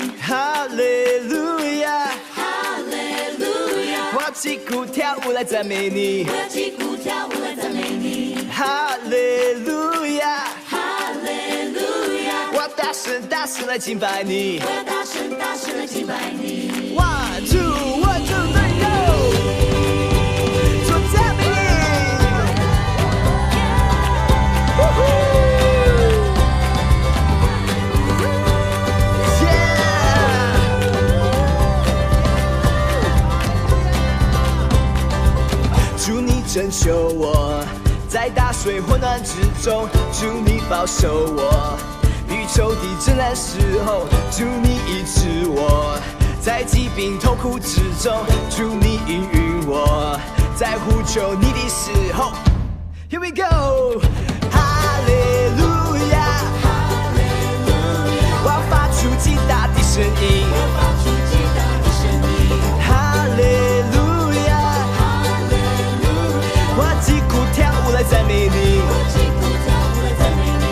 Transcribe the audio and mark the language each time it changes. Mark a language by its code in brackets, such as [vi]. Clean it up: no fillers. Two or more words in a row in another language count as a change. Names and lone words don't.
[zh] 哈利路亚，哈利路亚，我要击鼓跳舞来赞美你，我要击鼓跳舞来赞美你。哈利路亚，哈利路亚，我要大声大声来敬拜你，我要大声大声来敬拜你。 [en] One two one two three go， [zh] 做赞美你。祝你拯救我，在大水混乱之中；祝你保守我，与仇敌征战时候；祝你医治我，在疾病痛苦之中；祝你应允我，在呼求你的时候。 [en] Here we go， [zh] 哈利路亚，哈利路亚，我要发出极大的声音，我要发出极大的声音。哈利路亚，哈利路亚，我要击鼓跳舞来赞美你，我击鼓跳舞来赞美你。